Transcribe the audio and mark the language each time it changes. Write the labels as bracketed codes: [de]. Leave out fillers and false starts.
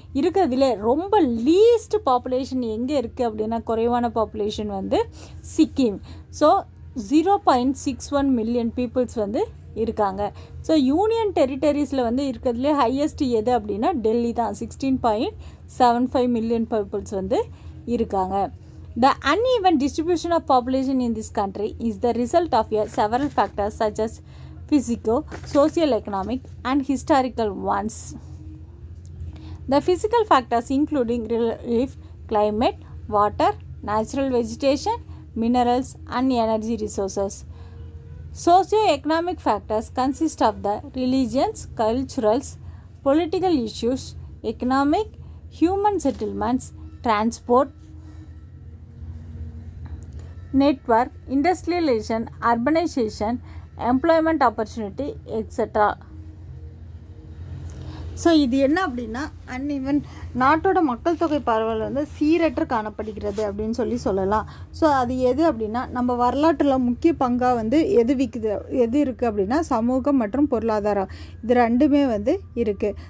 [ta] இருக்கிறதுல ரொம்ப least population எங்கே இருக்குது அப்படின்னா குறைவான பாப்புலேஷன் வந்து சிக்கிம். ஸோ 0.61 மில்லியன் பீப்புள்ஸ் வந்து இருக்காங்க. ஸோ யூனியன் டெரிட்டரிஸில் வந்து இருக்கிறதுலே ஹையஸ்ட் எது அப்படின்னா டெல்லி தான், 16.75 மில்லியன் பீப்புள்ஸ் வந்து இருக்காங்க. [en] The uneven distribution of population in this country is the result of several factors such as physical, socio-economic and historical ones. The physical factors including relief, climate, water, natural vegetation, minerals and energy resources. Socio-economic factors consist of the religions, cultures, political issues, economic, human settlements, transport, network, industrialization, urbanization, employment opportunity, etc. [ta] So இது என்ன அப்படின்னா uneven நாட்டோட மக்கள் தொகை பரவல் வந்து சீரற்று காணப்படுகிறது அப்படின்னு சொல்லலாம். ஸோ அது எது அப்படின்னா நம்ம வரலாற்றில் முக்கிய பங்காக வந்து எது இருக்குது அப்படின்னா சமூகம் மற்றும் பொருளாதாரம், இது ரெண்டுமே வந்து இருக்குது.